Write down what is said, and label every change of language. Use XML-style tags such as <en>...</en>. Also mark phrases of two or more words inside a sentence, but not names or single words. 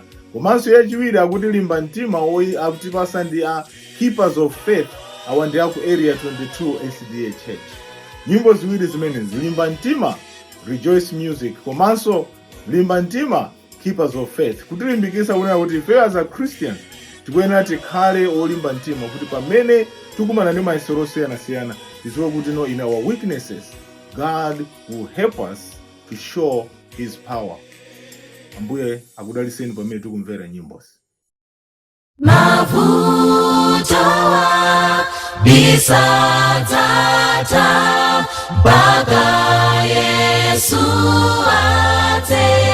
<ny>Komanso yachiwiri akuti limba mtima oyi akutipasa ndi Keepers of Faith, awa ndi aku Area 22 SDA Church. Nyimbo ziwiri zimenezi, limba mtima Rejoice Music, komanso limba mtima Keepers of Faith, kutilimbikitsa kunena kuti ifeyo</ny> <en>as a Christian</en> <ny>tikuyenera tikhale olimba mtima kuti pamene tikumana ndi mayesero osiyana-siyana tidziwe kuti</ny> <en>in our weaknesses God will help us to show His power.</en> <ny>Ambuye akudaliseni pamene tikumvera nyimbozi. Mavutowa bisatata mpaka Yesu ate,</ny>